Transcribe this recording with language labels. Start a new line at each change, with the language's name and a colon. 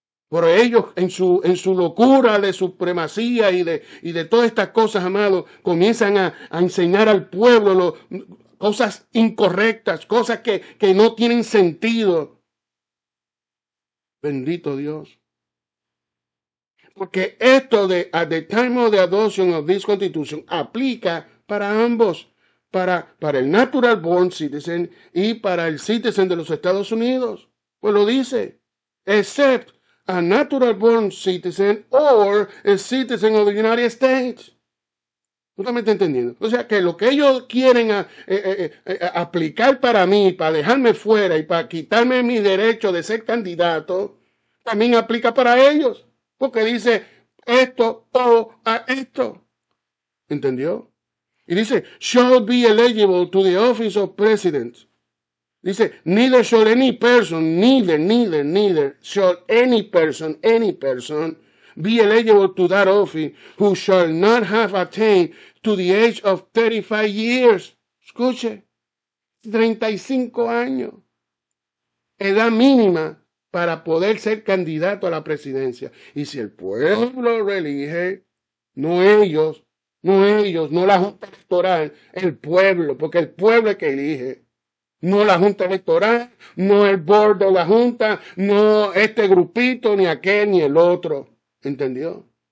Spanish: Por ellos, en su locura de supremacía y de todas estas cosas, amados, comienzan a enseñar al pueblo cosas incorrectas, cosas que no tienen sentido. Bendito Dios. Porque esto de
English: at the time of the adoption of this constitution
Spanish: aplica para ambos. para el natural born citizen y para el citizen de los Estados Unidos. Pues lo dice,
English: except a natural born citizen or a citizen of the United States.
Spanish: ¿Usted me está entendiendo? O sea, que lo que ellos quieren aplicar para mí, para dejarme fuera y para quitarme mi derecho de ser candidato, también aplica para ellos. Porque dice esto o a esto. ¿Entendió? Y dice,
English: shall be eligible to the office of president. Dice, neither shall any person, neither shall any person be eligible to that office who shall not have attained to the age of 35 years.
Spanish: Escuche, 35 años. Edad mínima para poder ser candidato a la presidencia. Y si el pueblo lo elige, no ellos, no la Junta Electoral, el pueblo, porque el pueblo es que elige. No la Junta Electoral, no el board de la Junta, no este grupito, ni aquel, ni el otro. ¿Entendió?